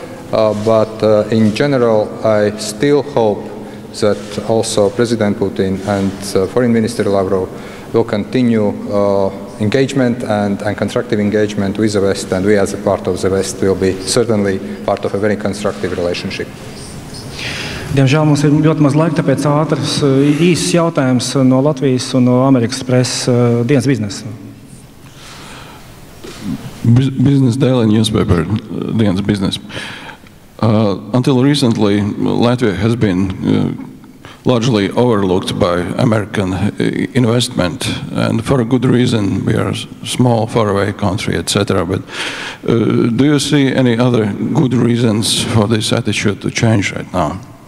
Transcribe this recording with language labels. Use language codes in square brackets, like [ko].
[en] But in general, I still hope that also President Putin and Foreign Minister Lavrov will continue engagement and constructive engagement with the West, and we as a part of the West will be certainly part of a very constructive relationship. [lv] Diemžēl mums ir ļoti maz laika, tāpēc ātrs, īsts jautājums no Latvijas un no Amerikas preses dienas biznesa. [en] Business Daily newspaper, dienas business. Until recently, Latvia has been largely overlooked by American investment, and for a good reason. We are a small, faraway country, etc. But do you see any other good reasons for this attitude to change right now?